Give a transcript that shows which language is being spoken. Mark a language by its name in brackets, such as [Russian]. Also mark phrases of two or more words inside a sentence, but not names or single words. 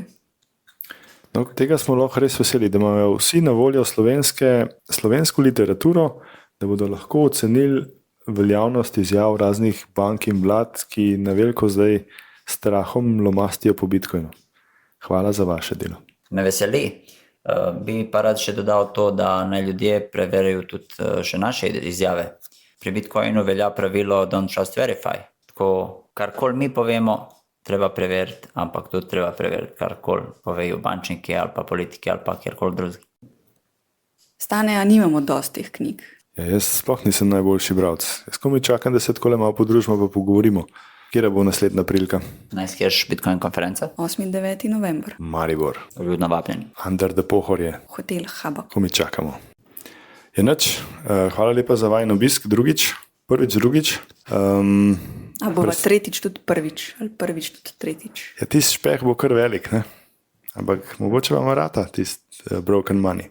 [Slovenian] No, tega smo lahko res veseli, da imajo vsi na voljo slovensko literaturo, da bodo lahko ocenili veljavnost izjav raznih bank in vlad, ki na veliko zdaj strahom lomastijo po Bitcoinu. Hvala za vaše delo. Me veseli. Bi pa rad še dodal to, da naj ljudje preverijo tudi še naše izjave. Pri Bitcoinu velja pravilo [English] don't trust verify. [Slovenian] Tako, karkoli mi povemo, treba preveriti, ampak tudi treba preveriti, karkoli povejo bančniki ali pa politiki ali pa kjerkoli drugi. Stane, a nimamo dostih knjig. Ja, jaz sploh nisem najboljši bralec. Jaz komaj čakam, da se tako malo podružimo pa pogovorimo. Kjera bo naslednja prilika? Najskjerš Bitcoin konferenca? 8. in 9. november. Maribor. Ljudno vabljeni. [English] Under the Pohorje. [Slovenian] Hotel Habak. Komaj čakamo. Je nič. Hvala lepa za vajen obisk. Drugič. A bova tretjič tudi prvič, ali prvič tudi tretjič. Ja, tisti špeh bo kar velik, ne? Ampak mogoče vam rata tisti broken money.